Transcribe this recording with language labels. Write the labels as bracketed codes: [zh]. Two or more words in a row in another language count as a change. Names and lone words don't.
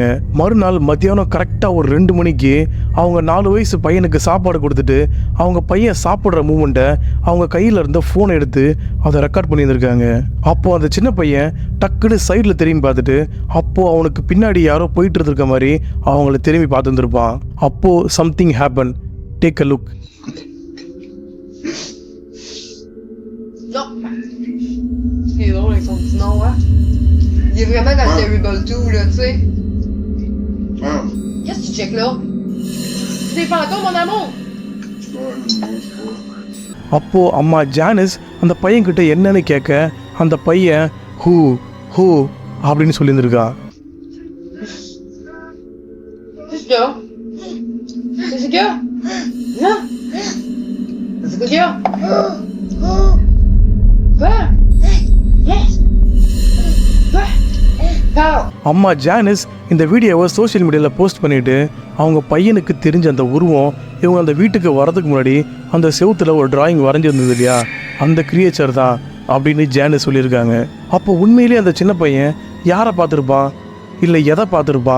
[ta] மறுநாள் மத்தியானம் கரெக்டாக ஒரு 2 மணிக்கு அவங்க 4 வயசு பையனுக்கு சாப்பாடு கொடுத்துட்டு அவங்க பையன் சாப்பிட்ற மூமெண்ட்டை அவங்க கையில் இருந்த ஃபோனை எடுத்து அதை ரெக்கார்ட் பண்ணியிருந்திருக்காங்க. அப்போது அந்த சின்ன பையன் டக்குன்னு சைடில் திரும்பி பார்த்துட்டு அப்போது அவனுக்கு பின்னாடி யாரோ போயிட்டு இருந்திருக்க மாதிரி அவங்கள திரும்பி பார்த்துருந்துருப்பான். [en] அப்போது Something happen. Take a look. [fr] Non. C'est drôle avec son petit nom, hein. Il est vraiment dans Terrible 2, là, tu sais. Qu'est-ce que tu checkes là? C'est des fantômes, mon amour! [ta] அப்போது அம்மா ஜானஸ் அந்த பையன்கிட்ட என்னன்னு கேட்க அந்த பையன் ஹூ ஹூ அப்படின்னு சொல்லியிருந்திருக்கா. [fr] Qu'est-ce qu'il y a? Qu'est-ce qu'il y a? Hein? Qu'est-ce qu'il y a? Quoi? Yes! Quoi? Parle! [ta] அம்மா ஜானஸ் இந்த வீடியோவை [en] social mediaவில் [ta] போஸ்ட் பண்ணிவிட்டு அவங்க பையனுக்கு தெரிஞ்ச அந்த உருவம் இவங்க அந்த வீட்டுக்கு வரதுக்கு முன்னாடி அந்த செவுத்தில் ஒரு டிராயிங் வரைஞ்சிருந்தது இல்லையா, அந்த கிரியேச்சர் தான் அப்படின்னு ஜானஸ் சொல்லியிருக்காங்க. அப்போ உண்மையிலேயே அந்த சின்ன பையன் யாரை பார்த்துருப்பான், இல்லை எதை பார்த்துருப்பான்?